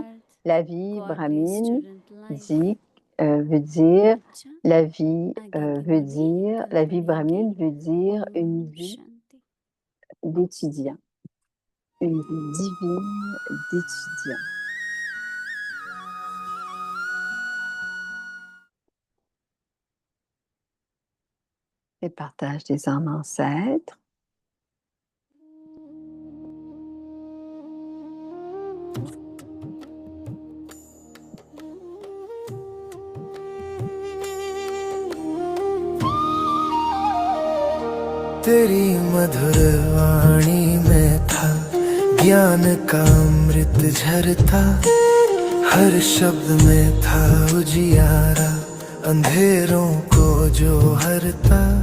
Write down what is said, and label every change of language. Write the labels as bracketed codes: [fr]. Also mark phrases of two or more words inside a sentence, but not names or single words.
[fr] La vie brahmine veut dire la vie brahmine veut dire une vie d'étudiant, une vie divine d'étudiant. Et partage des âmes ancêtres. [hi] तेरी मधुर वाणी में था ज्ञान का अमृत झरता, हर शब्द में था उजियारा अंधेरों को जो हरता।